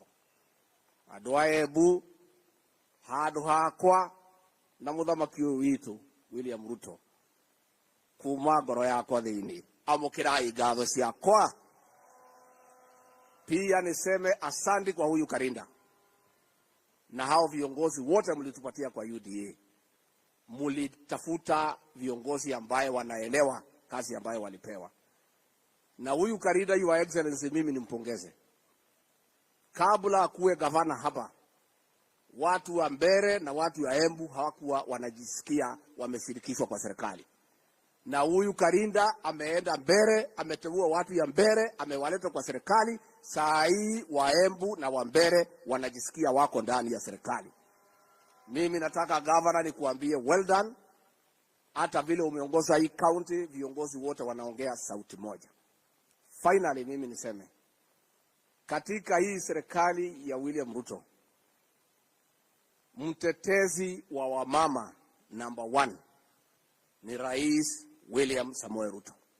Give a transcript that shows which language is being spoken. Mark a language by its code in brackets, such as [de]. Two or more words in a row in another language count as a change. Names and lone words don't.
[ki] Andu a Embu, handu hakwa na muthamaki uyu witu William Ruto, kuma ngoro yakwa thiini, amukirai ngatho ciakwa. [sw] Pia niseme asante kwa huyu Karinda. na hao viongozi wote mlitupatia kwa UDA, mulitafuta viongozi ambaye wanaelewa kazi ambayo walipewa. Na huyu Karida, [en] Your Excellency, [sw] mimi nimpongeze. Kabla akuwe gavana hapa, watu wa Mbere na watu wa Embu hawakuwa wanajisikia wameshirikishwa kwa serikali. Na huyu Karinda ameenda Mbere, ameteua watu ya Mbere, amewaleta kwa serikali. Saa hii wa Embu na wa Mbere wanajisikia wako ndani ya serikali. Mimi nataka governor nikuambie [en] well done. [sw] Hata vile umeongoza hii county, viongozi wote wanaongea sauti moja. Finally, mimi niseme, katika hii serikali ya William Ruto, mtetezi wa wamama number 1 ni Rais William Samoei Ruto.